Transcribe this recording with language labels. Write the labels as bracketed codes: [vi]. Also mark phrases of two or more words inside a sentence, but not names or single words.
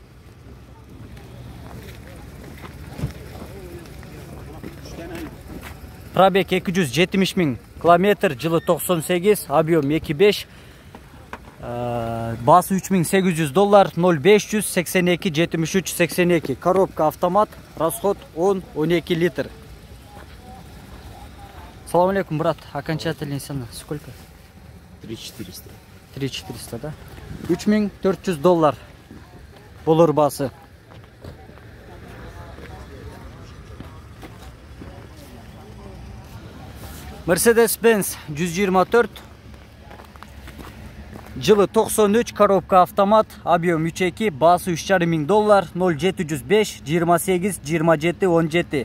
[ru] Пробег 270 000 километр, жылы 98, объем 2.5, басы $3800, 0582 73 82, коробка автомат, расход 10-12 литр. [ky] Салам алейкум, [ru] брат, окончательная цена сколько? 3400. 3400, [ky] да? $3400 болор басы. [ru] Mercedes-Benz 124, жылы 93, коробка автомат, объем 3.2, басы $3500, 0705 28 27 17.